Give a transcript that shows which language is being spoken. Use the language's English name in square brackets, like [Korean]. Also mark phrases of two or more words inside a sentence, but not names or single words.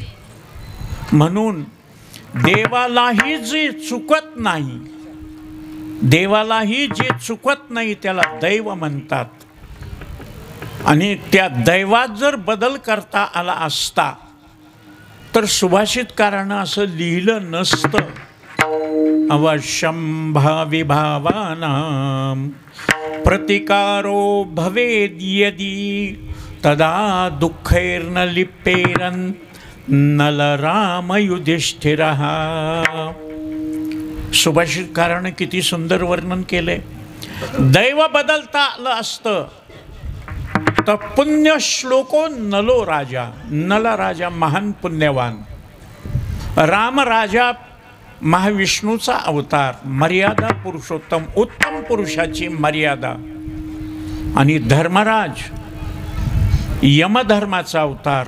[Marathi] म्हणून देवालाही जे चुकत नाही, देवालाही जे चुकत नाही त्याला दैव म्हणतात. आणि त्या दैवात जर बदल करता आला असता तर सुभाषितकारानं असं लिहिलं नसतं. [Sanskrit] अवश्यं भाविभावानां प्रतिकारो भवेद यदि तदा दुःखैर्न लिप्पेरन् नलराम युधिष्ठिरः. [Marathi] सुभाषितकारानं किती सुंदर वर्णन केले. दैव बदलता आलं असतं तर [Sanskrit] पुण्य श्लोको नलो राजा. [Marathi] नल राजा महान पुण्यवान. राम राजा महाविष्णूचा अवतार, मर्यादा पुरुषोत्तम, उत्तम पुरुषाची मर्यादा. आणि धर्मराज यमधर्माचा अवतार.